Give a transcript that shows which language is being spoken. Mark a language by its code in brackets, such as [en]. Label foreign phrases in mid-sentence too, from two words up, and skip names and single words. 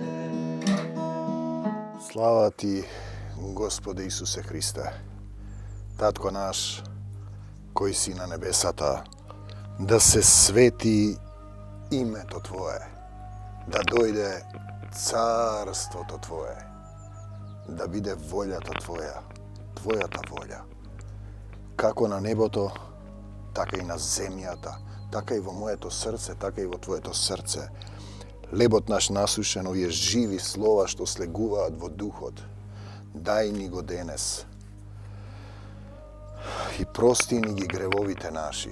[mk] Слава ти, Господе Исусе Христе, Татко наш, кој си на небесата, да се свети име то Твоје, да дојде царство то Твоје, да биде волја та Твоја, Твоја та волја, како на nебото, така и на земјата, така и во моето срце, така и во Твоето срце. Лебот наш насушен, овие живи слова што слегуваат во духот, дај ни го денес. И прости ни ги гревовите наши.